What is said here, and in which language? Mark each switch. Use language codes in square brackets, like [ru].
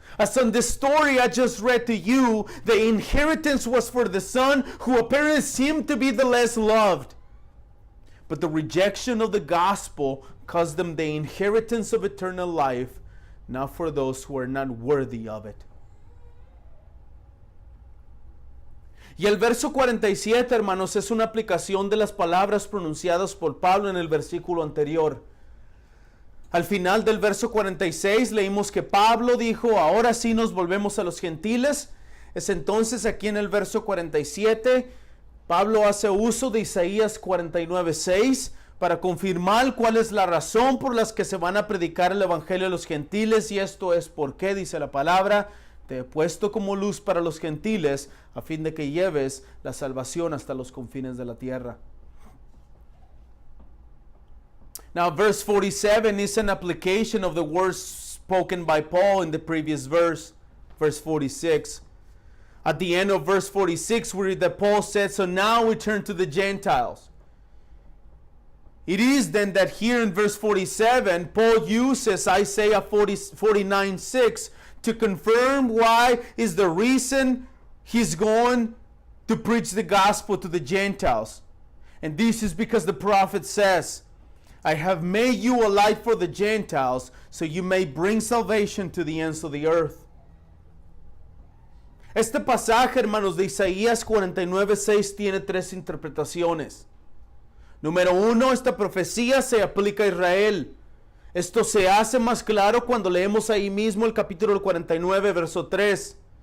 [en] As in the story I just read to you, the inheritance was for the son who apparently seemed to be the less loved. But the rejection of the gospel caused them the inheritance of eternal life, not for those who are not worthy of it. [es] Y el verso 47, hermanos, es una aplicación de las palabras pronunciadas por Pablo en el versículo anterior. Al final del verso 46 leímos que Pablo dijo, ahora sí nos volvemos a los gentiles. Es entonces aquí en el verso 47, Pablo hace uso de Isaías 49:6 para confirmar cuál es la razón por las que se van a predicar el evangelio a los gentiles, y esto es porque, dice la palabra, te he puesto como luz para los gentiles, a fin de que lleves la salvación hasta los confines de la tierra. [en] Now, verse 47 is an application of the words spoken by Paul in the previous verse 46. At the end of verse 46, we read that Paul said, so now we turn to the Gentiles. It is then that here in verse 47, Paul uses Isaiah 49:6 to confirm why is the reason he's going to preach the gospel to the Gentiles. And this is because the prophet says, I have made you a light for the Gentiles, so you may bring salvation to the ends of the earth. [es] Este pasaje, hermanos, de Isaías 49:6 tiene tres interpretaciones. Número uno, esta profecía se aplica a Israel. Esto se hace más claro cuando leemos ahí mismo el capítulo 49, verso 3.